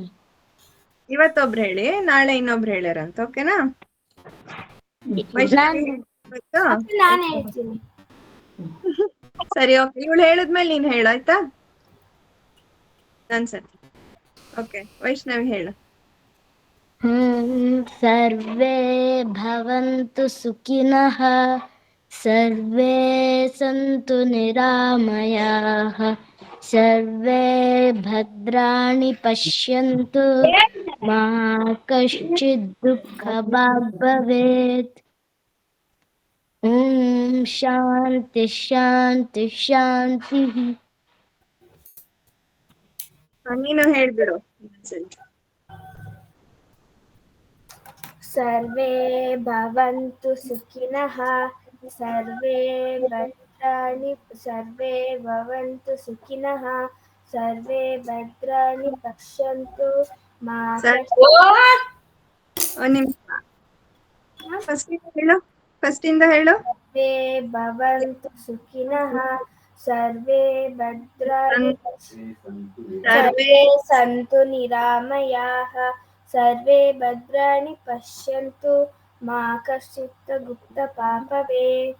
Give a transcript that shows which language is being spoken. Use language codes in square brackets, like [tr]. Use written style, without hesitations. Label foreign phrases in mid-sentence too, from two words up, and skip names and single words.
[kn] ಇವತ್ತೊಬ್ರು ಹೇಳಿ, ನಾಳೆ ಇನ್ನೊಬ್ರು ಹೇಳ್ಯಾರಂತ. ಓಕೆನಾ? ನಾನು ಹೇಳ್ತೀನಿ. ಸರಿ, ಓಕೆ. ಇವಳು ಹೇಳಿದ್ಮೇಲೆ ನೀನ್ ಹೇಳು ಆಯ್ತಾ? ನನ್ಸತಿ. ಓಕೆ, ವೈಷ್ಣವಿ ಹೇಳು. [sa] ಸರ್ವೇ ಭವಂತು ಸುಖಿನಃ, ಸರ್ವೇ ಸಂತು ನಿರಾಮಯಾಃ, ಸರ್ವೇ ಭದ್ರಾಣಿ ಪಶ್ಯಂತು ಮಾ ಕಶ್ಚಿತ್ ದುಃಖಭಾಗ್ ಭವೇತ್. ಓಂ ಶಾಂತಿ ಶಾಂತಿ ಶಾಂತಿ. [kn] ನೀನು ಹೇಳ್ಬಿಡು. [sa] ಸರ್ವೇ ಭವಂತು ಸುಖಿನಃ, ಸರ್ವೇ ಭವಂತು ಸುಖಿನಃ, ಸರ್ವೇ ಭದ್ರಾಣಿ ಪಶ್ಯಂತು ಮಾ [kn] ಫಸ್ಟಿಂದ ಹೇಳು. [sa] ಸರ್ವೇ ಭವಂತು ಸುಖಿನಃ, ಸರ್ವೇ ಭದ್ರಾಣಿ ಸರ್ವೇ ಸಂತು ನಿರಾಮಯಾಃ, ಸರ್ವೇ ಭದ್ರಾಣಿ ಪಶ್ಯಂತು ಮಾ ಕಶ್ಚಿತ್ ದುಃಖಭಾಗ್ ಭವೇತ್.